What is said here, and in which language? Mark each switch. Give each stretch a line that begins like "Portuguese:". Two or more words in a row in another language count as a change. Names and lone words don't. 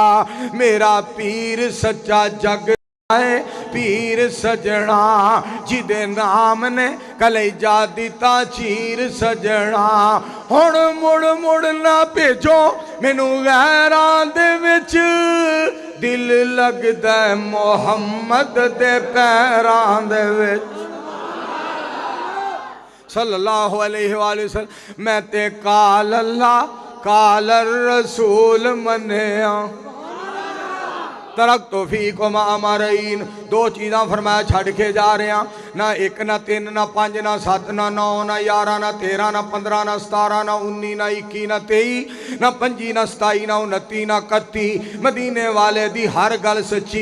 Punjabi: ਮੇਰਾ ਪੀਰ ਸੱਚਾ ਜੱਗ ਹੈ, ਪੀਰ ਸੱਜਣਾ, ਜਿਦੇ ਨਾਮ ਨੇ ਕਲੇਜਾ ਦਿੱਤਾ ਚੀਰ ਸੱਜਣਾ। ਹੁਣ ਮੁੜ ਮੁੜ ਨਾ ਭੇਜੋ ਮੈਨੂ ਗ਼ੈਰਾਂ ਦੇ ਵਿਚ, ਦਿਲ ਲੱਗਦਾ ਮੁਹੰਮਦ ਦੇ ਪੈਰਾਂ ਦੇ ਵਿਚ।
Arabic: صلى الله عليه وسلم.
Punjabi: ਮੈਂ ਤੇ
Arabic: قال الله قال الرسول
Punjabi: ਮੰਨਿਆ,
Arabic: تركت فيكم أمرين,
Punjabi: ਦੋ ਚੀਜ਼ਾਂ ਫ਼ਰਮਾਇਆ ਛੱਡ ਕੇ ਜਾ ਰਹੇ ਹੈਂ, ਨਾ ਇੱਕ ਨਾ ਤਿੰਨ ਨਾ ਪੰਜ ਨਾ ਸੱਤ ਨਾ ਨੌਂ ਨਾ 11 ਨਾ 13 ਨਾ 15 ਨਾ 17 ਨਾ 19 ਨਾ 21 ਨਾ 23 ਨਾ 25 ਨਾ 27 ਨਾ 29 ਨਾ 31, ਮਦੀਨੇ ਵਾਲੇ ਦੀ ਹਰ ਗੱਲ ਸੱਚੀ।